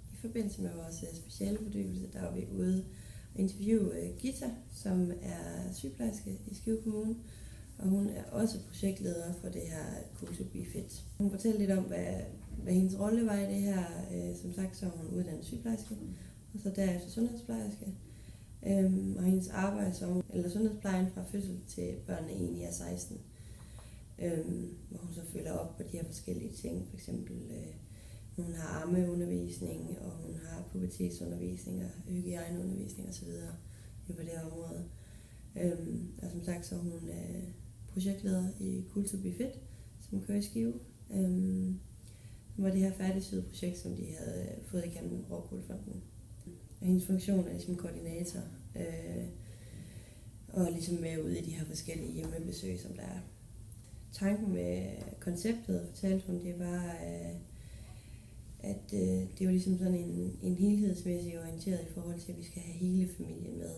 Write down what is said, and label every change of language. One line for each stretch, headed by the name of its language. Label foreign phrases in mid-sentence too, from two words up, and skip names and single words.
Danish: forbindelse med vores specialefordybelse, der var vi ude og interviewe Gita, som er sygeplejerske i Skive Kommune, og hun er også projektleder for det her Cool to be fit. Hun fortæller lidt om, hvad hendes rolle var i det her. Som sagt, så er hun uddannet sygeplejerske, og så derefter sundhedsplejerske. Og hendes arbejde som sundhedsplejen fra fødsel til børnene egentlig er 16. Hvor hun så følger op på de her forskellige ting. For eksempel, hun har ammeundervisning, og hun har pubertetsundervisning og hygiejneundervisning osv. på det her område. Og som sagt, så er hun projektleder i Cool to be fit, som kører i Skive. Det var det her færdigsyede projekt, som de havde fået igennem Rockwool-fonden. Og hendes funktion er ligesom koordinator, og ligesom med ud i de her forskellige hjemmebesøg, som der er. Tanken med konceptet, fortalte hun, det var, at det var ligesom sådan en helhedsmæssig orienteret i forhold til, at vi skal have hele familien med.